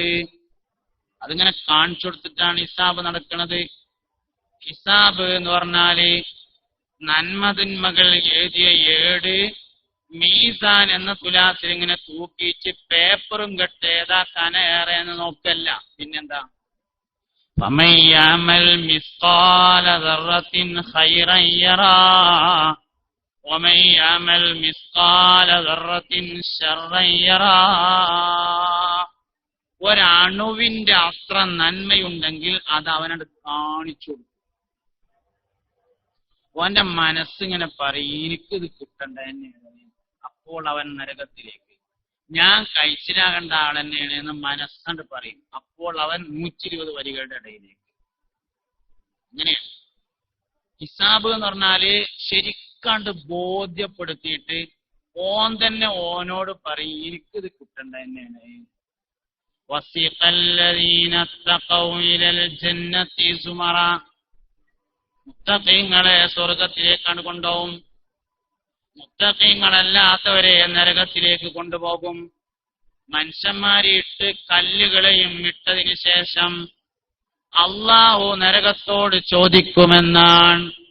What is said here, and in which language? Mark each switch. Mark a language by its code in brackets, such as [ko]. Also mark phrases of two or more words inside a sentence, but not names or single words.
[ml] അതിങ്ങനെ കാണിച്ചു കൊടുത്തിട്ടാണ് ഹിസാബ് നടക്കുന്നത്. ഹിസാബ് എന്ന് പറഞ്ഞാല് നന്മതിന്മകൾ എഴുതിയ ഏട് മീസാൻ എന്ന തുലാസിൽ ഇങ്ങനെ തൂക്കിച്ച് പേപ്പറും കെട്ട് ഏതാ കന ഏറെ എന്ന് നോക്കല്ല. പിന്നെന്താ, [ar] فَمَن يَعْمَلْ مِثْقَالَ ذَرَّةٍ خَيْرًا يَرَهُ وَمَن يَعْمَلْ مِثْقَالَ ذَرَّةٍ شَرًّا يَرَهُ. [ml] ഒരണുവിന്റെ അത്ര നന്മയുണ്ടെങ്കിൽ അത് അവനോട് കാണിച്ചു കൊടുക്കും. അവന്റെ മനസ്സിങ്ങനെ പറയും, എനിക്കിത് കിട്ടണ്ട തന്നെയാണ്. അപ്പോൾ അവൻ നരകത്തിലേക്ക്, ഞാൻ കഴിച്ചിലാകേണ്ട ആൾ തന്നെയാണ് എന്ന് മനസ്സണ്ട് പറയും. അപ്പോൾ അവൻ 120 വരികളുടെ ഇടയിലേക്ക്. ഇങ്ങനെയാണ് ഹിസാബ് എന്ന് പറഞ്ഞാല്. ശരിക്കാണ്ട് ബോധ്യപ്പെടുത്തിയിട്ട് ഓൻ തന്നെ ഓനോട് പറയും, എനിക്കിത് കിട്ടണ്ട തന്നെയാണ്. [ar] وَسِيقَ الَّذِينَ اتَّقَوْا إِلَى الْجَنَّةِ زُمَرًا. [ml] മുത്തഖീങ്ങളെ സ്വർഗത്തിലേക്കാണ് കൊണ്ടുപോകും. മുത്തഖീങ്ങളല്ലാത്തവരെ നരകത്തിലേക്ക് കൊണ്ടുപോകും. മനുഷ്യന്മാരെ ഇട്ട് കല്ലുകളെയും ഇട്ടതിന് ശേഷം അള്ളാഹു നരകത്തോട് ചോദിക്കുമെന്നാണ്.